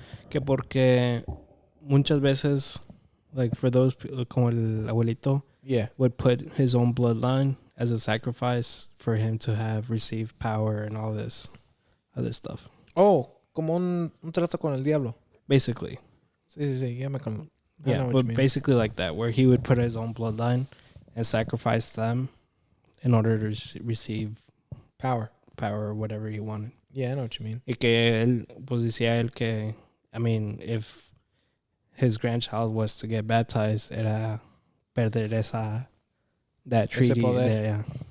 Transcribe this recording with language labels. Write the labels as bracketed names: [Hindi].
[English] Que porque muchas veces, like for those people, como el abuelito, would put his own bloodline as a sacrifice for him to have received power and all this other stuff. [Spanish] Oh, como un trato con el diablo. [English] Basically. [Spanish] Sí, ya me con. [English] Yeah, but basically like that, where he would put his own bloodline and sacrifice them in order to receive power or whatever he wanted. Yeah, I know what you mean. Y que él, pues decía él que, I mean, if his grandchild was to get baptized, era perder that treaty. Yeah.